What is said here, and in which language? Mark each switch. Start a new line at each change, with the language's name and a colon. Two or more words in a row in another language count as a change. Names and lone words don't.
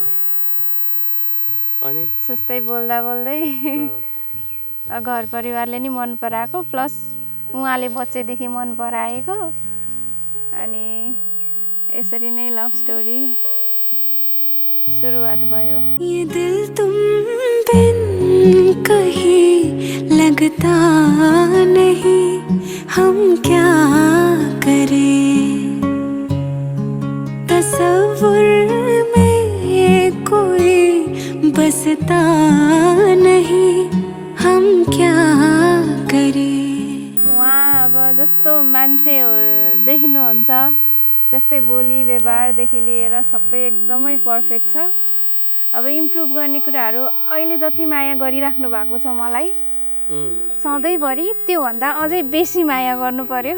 Nepali: अनि सुस्तै बोल्दा घर परिवारले नि मन पराएको प्लस उहाँले बच्चैदेखि मन पराएको। अनि यसरी नै
English: love story
Nepali: सुरुवात भयो।
Hindi: ये दिल तुम बिन कहीं लगता नहीं, हम क्या करें। तसव्वुर में कोई बसता नहीं, हम क्या करें।
Nepali: उहाँ अब जस्तो मान्छे देखिनुहुन्छ त्यस्तै बोली व्यवहारदेखि लिएर सबै एकदमै पर्फेक्ट छ। अब इम्प्रुभ गर्ने कुराहरू अहिले जति माया गरिराख्नु भएको छ मलाई सधैँभरि त्योभन्दा अझै बेसी माया गर्नु पर्यो।